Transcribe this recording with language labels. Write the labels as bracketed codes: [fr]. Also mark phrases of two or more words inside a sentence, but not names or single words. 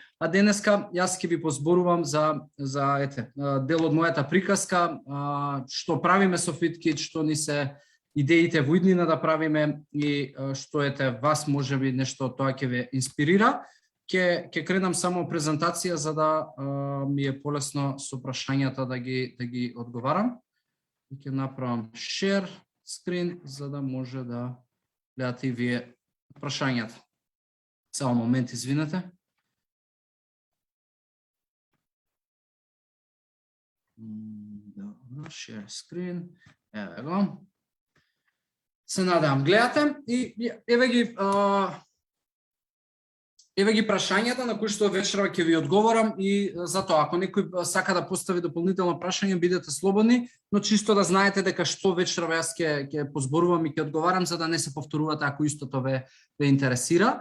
[mk] А денеска јас ќе ви позборувам за дел од мојата приказка, што правиме со FitKit, што ни се идеите во иднина да правиме и што вас можеби нешто од тоа ќе ве инспирира. Ќе кренам само презентација за да ми е полесно со прашањата да ги одговарам. И ќе направам [en] share screen [mk] за да може да гледате и вие прашањата. Само момент, извинете. Добро, [en] share screen. [mk] Еве го. Се надевам гледате и еве ги прашањата на кои што вечерва ќе ви одговорам, и затоа ако некој сака да постави дополнително прашање, бидете слободни, но чисто да знаете дека што вечерва јас ќе позборувам и ќе одговарам за да не се повторувате ако истото ве интересира.